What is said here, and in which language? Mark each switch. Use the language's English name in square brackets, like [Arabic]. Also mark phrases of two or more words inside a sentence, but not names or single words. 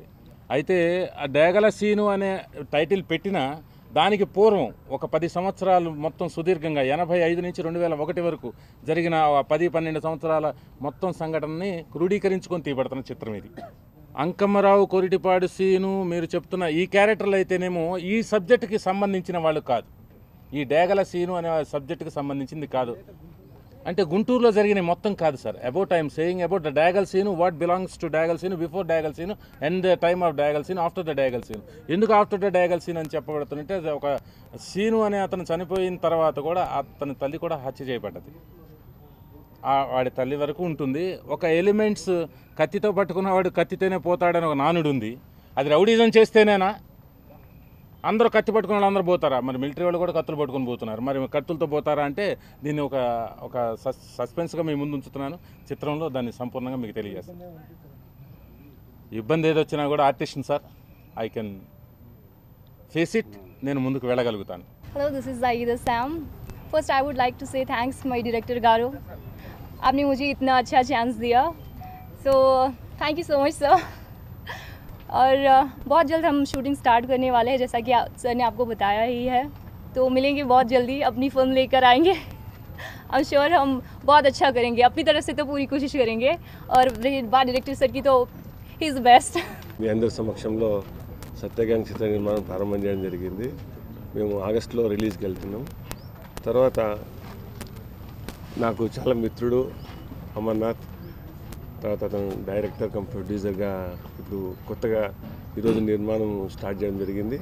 [Telugu] అయితే ఆ డ్యాగల సీను అనే టైటిల్ పెట్టిన దానికి పూర్వం ఒక 10 సంవత్సరాలు మొత్తం సుదీర్ఘంగా 85 నుంచి 2001 వరకు జరిగిన 10-12 సంవత్సరాల మొత్తం సంఘటనని క్రోడీకరించుకొని తీయబడుతున్న చిత్రం ఇది. అంకమ్మరావు, కొరిటిపాడు సీను మీరు చెప్తున్న ఈ క్యారెక్టర్లు అయితేనేమో ఈ సబ్జెక్టుకి సంబంధించిన వాళ్ళు కాదు, ఈ డ్యాగల సీను అనే సబ్జెక్టుకి సంబంధించింది కాదు. అంటే గుంటూరులో జరిగిన మొత్తం కాదు సార్. [English] I'm saying about the Dyagal Seenu, what belongs to Dyagal Seenu, before Dyagal Seenu and the time of Dyagal Seenu, after the Dyagal Seenu. [Telugu] ఎందుకు [English] after the Dyagal Seen [Telugu] అని చెప్పబడుతుంటే, ఒక సీను అనే అతను చనిపోయిన తర్వాత కూడా అతని తల్లి కూడా హత్య చేయబడ్డది. వాడి తల్లి వరకు ఉంటుంది. ఒక ఎలిమెంట్స్ కత్తితో పట్టుకున్నవాడు కత్తితోనే పోతాడని ఒక నానుడు ఉంది. అది రౌడీజం చేస్తేనేనా? అందరూ కత్తి పట్టుకున్న వాళ్ళు అందరూ పోతారా? మరి మిలిటరీ వాళ్ళు కూడా కత్తులు పట్టుకొని పోతున్నారు, మరి కత్తులతో పోతారా అంటే దీన్ని ఒక సస్పెన్స్గా మీ ముందు ఉంచుతున్నాను. చిత్రంలో దాన్ని సంపూర్ణంగా మీకు తెలియజేస్తాను. ఇబ్బంది ఏదొచ్చినా కూడా [English] artist sir, I can face it, [Telugu] నేను ముందుకు వెళ్ళగలుగుతాను. [English] Hello, this is Jahida Sam. First I would like to say thanks my director Garo. [Hindi] आपने मुझे इतना अच्छा चांस दिया, [English] so thank you so much sir. [Hindi] और बहुत जल्द हम [English] shooting start [Hindi] करने वाले हैं, जैसा कि सर ने आपको बताया ही है. तो मिलेंगे बहुत जल्दी, अपनी फिल्म लेकर आएंगे. [English] I am sure [Hindi] हम बहुत अच्छा करेंगे, अपनी तरफ से तो पूरी कोशिश करेंगे. और बात डायरेक्टर सर की, तो [English] he is best. [Telugu] మీ అందరి సమక్షంలో సత్యగాంగ్ చిత్ర నిర్మాణం ప్రారంభం చేయడం జరిగింది. మేము ఆగస్టులో రిలీజ్కి వెళ్తున్నాం. తర్వాత నాకు చాలా మిత్రుడు అమర్నాథ్, తర్వాత అతను [English] director cum producerగా [Telugu] ఇప్పుడు కొత్తగా ఈరోజు నిర్మాణం స్టార్ట్ చేయడం జరిగింది.